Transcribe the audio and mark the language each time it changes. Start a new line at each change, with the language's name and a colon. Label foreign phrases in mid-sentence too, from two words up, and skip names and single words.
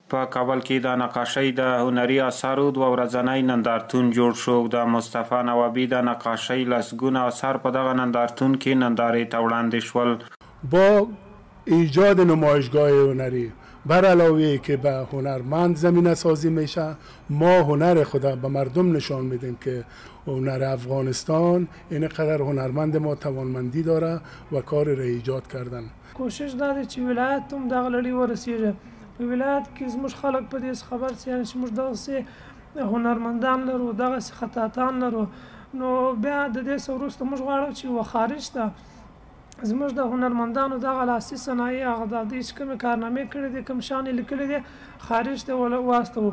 Pashto: په کابل کې د نقاشۍ د هنري اثارو 2 ورځنی نندارتون جوړ شو. د مصطفی نوابی د نقاشۍ لسګونه اثار په دغه نندارتون کې نندارې ته وړاندې شول.
Persian: با ایجاد نمایشگاه هنری بر علاوه که به هنرمند زمینه سازی میشه، ما هنر خدا به مردم نشان میدیم که هنر افغانستان اینقدر هنرمند ما توانمندی داره و کار را ایجاد کردن.
Pashto: کوشش داره چې ولایت هم دغه لړۍ ورسیږي. په ولایت کې زموږ خلک په دې خبر سي چې موږ دغسې هنرمندان لرو، دغسې خطاطان لرو، نو بیا د دې څه وروسته موږ غواړو چې یوه خارج ته زموږ د هنرمندانو دغه لاسي صنایع هغه د دوی چې کومې کارنامې کړي دي، کوم شیان یې لیکلي دي، خارج ته واستوو.